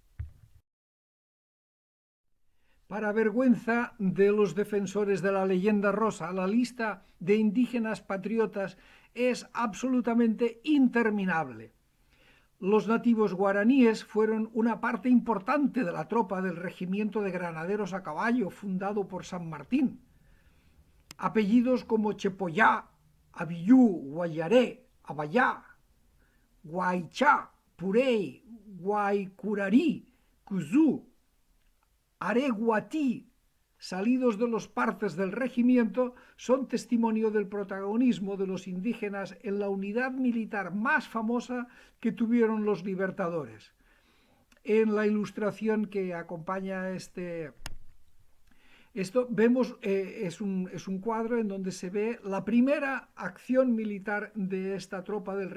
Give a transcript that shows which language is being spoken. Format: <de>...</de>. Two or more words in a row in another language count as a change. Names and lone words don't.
<es>Para vergüenza de los defensores de la leyenda rosa, la lista de indígenas patriotas es absolutamente interminable. Los nativos guaraníes fueron una parte importante de la tropa del regimiento de granaderos a caballo fundado por San Martín. Apellidos como Chepoyá, Abiyú, Guayaré, Abayá, Guaychá, Purey, Guaycurarí, Cuzú, Areguatí, salidos de los partes del regimiento, son testimonio del protagonismo de los indígenas en la unidad militar más famosa que tuvieron los libertadores. En la ilustración que acompaña esto vemos, es un cuadro en donde se ve la primera acción militar de esta tropa del</es>